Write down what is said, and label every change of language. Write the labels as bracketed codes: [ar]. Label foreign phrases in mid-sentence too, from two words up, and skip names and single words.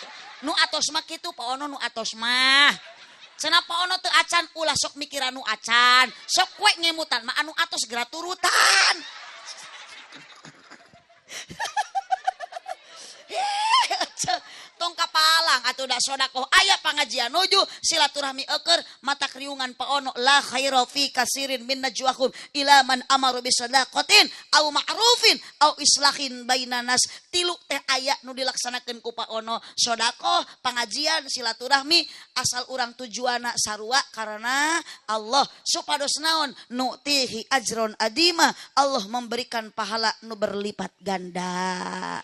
[su] Nu atos mah kitu Pak Ono nu atos mah. Cenah Pak Ono teu acan ulah sok mikiran nu acan. Sok we ngemutan mah anu atos geura turutan. Tong kapalang atuh da sodakoh aya pangajian nuju silaturahmi eukeur mata kriungan Pak Ono [ar] لا خير في كثير من نجواهم إلا من أمر بصدقة أو معروف أو إصلاح بين الناس. [su] Tilu teh aya nu dilaksanakeun ku Pak Ono, sodakoh, pangajian, silaturahmi asal urang tujuanna sarua karena Allah supados naon [ar] نؤتيه أجرا عظيما, [id] Allah memberikan pahala nu berlipat ganda.